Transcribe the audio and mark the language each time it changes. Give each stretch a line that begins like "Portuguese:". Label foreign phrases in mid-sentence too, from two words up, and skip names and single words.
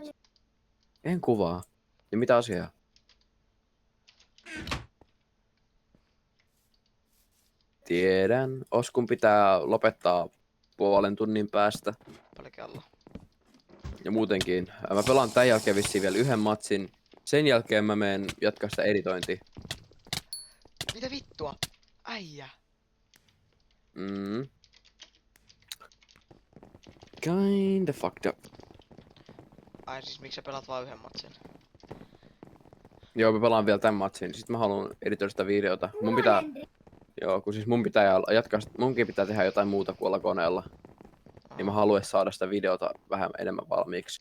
Finnish: En kuvaa. Ja mitä asiaa? Tiedän. Oskun pitää lopettaa puolen tunnin päästä. Paljon kello? Ja muutenkin. Mä pelaan tän jälkeen vissiin vielä 1 matsin. Sen jälkeen mä menen jatkaa sitä editointia. Mitä vittua? Äijä!
English: Kinda fucked up.
Finnish: Ai siis miksi sä pelaat vaan 1 matsin? Joo, mä pelaan vielä tän matsin. Sitten mä haluan editoida sitä videota. Munkin pitää tehdä jotain muuta kuin olla koneella. Niin mä haluan saada sitä videota vähän enemmän valmiiksi.